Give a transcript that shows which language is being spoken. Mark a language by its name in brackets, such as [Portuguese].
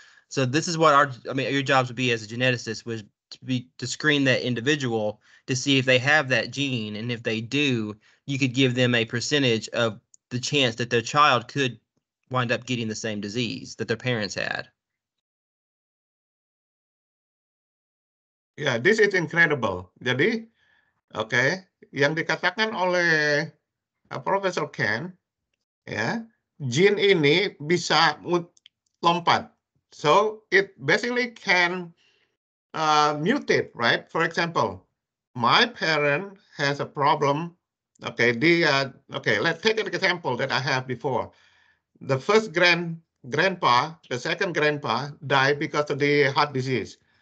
[English] So this is what your jobs would be as a geneticist, was to screen that individual to see if they have that gene, and if they do, you could give them a percentage of the chance that their child could wind up getting the same disease that their parents had. Yeah, this is incredible. [Indonesian] Jadi, okay, yang dikatakan oleh Profesor Ken, ya, gene ini bisa lompat. [English] So it basically can mutate, right? For example, my parent has a problem. Okay, let's take an example that I have before. The first grandpa, the second grandpa died because of the heart disease.